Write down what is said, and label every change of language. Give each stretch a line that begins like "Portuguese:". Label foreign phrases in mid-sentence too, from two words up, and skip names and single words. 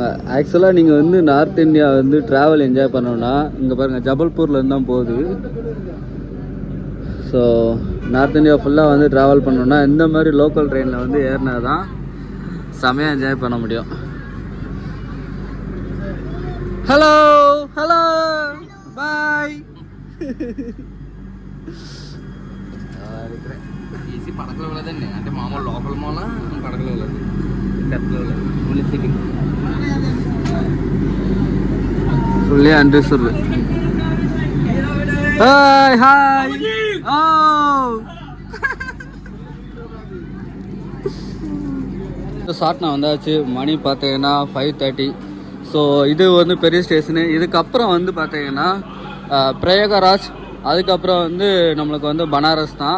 Tamil: ஆக்சுவலாக நீங்கள் வந்து நார்த் இந்தியா வந்து
English: travel enjoy
Tamil: பண்ணோன்னா இங்கே பாருங்கள் ஜபல்பூர்லேருந்து தான் போகுது. ஸோ நார்த் இந்தியா ஃபுல்லாக வந்து ட்ராவல் பண்ணோன்னா இந்த மாதிரி
English: local trainil
Tamil: வந்து ஏறினா தான் செம்மையாக என்ஜாய் பண்ண முடியும்.
English: hello bye.
Telugu: ఈసీ పడకలో వెళ్ళదండి. అంటే మామూలు లోపల మూల పడకలో వెళ్ళదు. డెప్లో వెళ్ళదు.
English: only sitting fully అనిపిస్తుంది.
Tamil: హాయ్ சாட்னா வந்தாச்சு. மணி பார்த்தீங்கன்னா 5:30. ஸோ இது வந்து பெரிய ஸ்டேஷனு. இதுக்கப்புறம் வந்து பார்த்தீங்கன்னா பிரயாகராஜ், அதுக்கப்புறம் வந்து நம்மளுக்கு வந்து பனாரஸ் தான்.